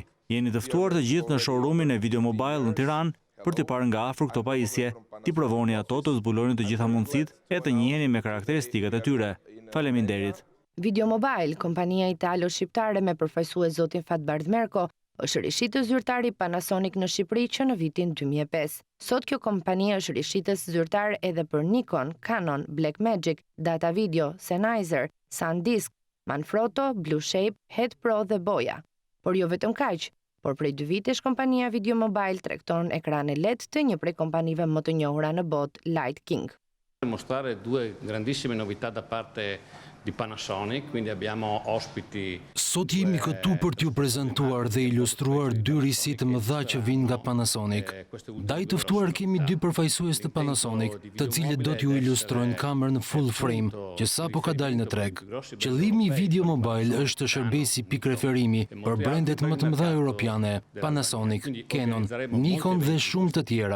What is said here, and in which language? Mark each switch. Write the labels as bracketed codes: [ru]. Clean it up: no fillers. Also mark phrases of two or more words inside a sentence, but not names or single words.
[sq] Jeni të ftuar të gjithë në showroomin e Video Mobile në Tiranë për t'i parë nga afër këto pajisje, t'i provoni ato, të zbuloni të gjitha mundësitë e të njiheni me karakteristikat e tyre. Faleminderit. Video Mobile, kompania italo-shqiptare me përfaqësues zotin Fatbardh Merko, është rishitës zyrtari Panasonic në Shqipëri që në vitin 2005. Sot kjo kompani është rishitës zyrtar edhe për Nikon, Canon, Blackmagic, Data Video, Sennheiser, SanDisk, Manfrotto, Blue Shape, Head Pro dhe Boja. Por jo vetëm kaq, por prej 2 vitesh kompania Video Mobile tregton ekrane LED të një prej kompanive më të njohura në botë, Light King. [it] Mostrare 2 grandissime novità da parte di Panasonic, quindi abbiamo ospiti. [sq] Sot jemi këtu për t'ju prezantuar dhe ilustruar 2 risi të mëdha që vijnë nga Panasonic. Ndaj të ftuar kemi 2 përfaqësues të Panasonic, të cilët do t'ju ilustrojnë kamerën [en] full frame, [sq] që sapo ka dalë në treg. Qëllimi i Video Mobile është shërbesi pikë referimi për brendet më të mëdha europiane, Panasonic, Canon, Nikon dhe shumë të tjera.